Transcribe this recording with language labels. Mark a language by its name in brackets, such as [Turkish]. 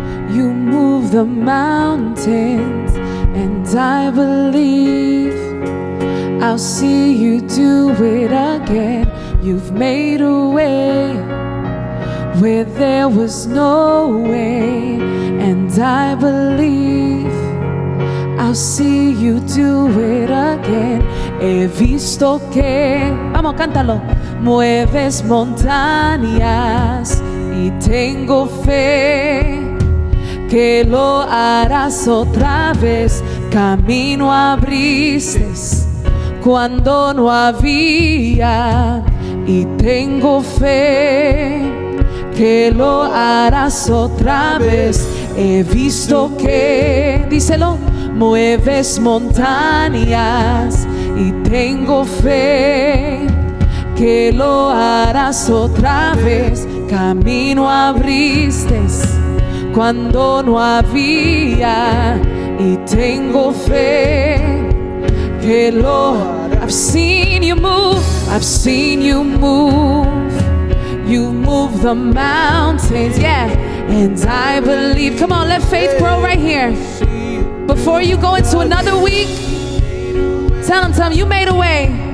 [English] You move the mountains, and I believe I'll see you do it again. You've made a way where there was no way, and I believe I'll see you do it again. [Spanish] He visto que, vamos, cántalo, mueves montañas y tengo fe que lo harás otra vez. Camino abriste cuando no había, y tengo fe que lo harás otra vez. He visto que, díselo, mueves montañas y tengo fe que lo harás otra vez. Camino abriste cuando no había, y tengo fe que lo harás. [English] I've seen you move, I've seen you move. You move the mountains, yeah, and I believe. Come on, let faith grow right here. Before you go into another week, tell them you made a way.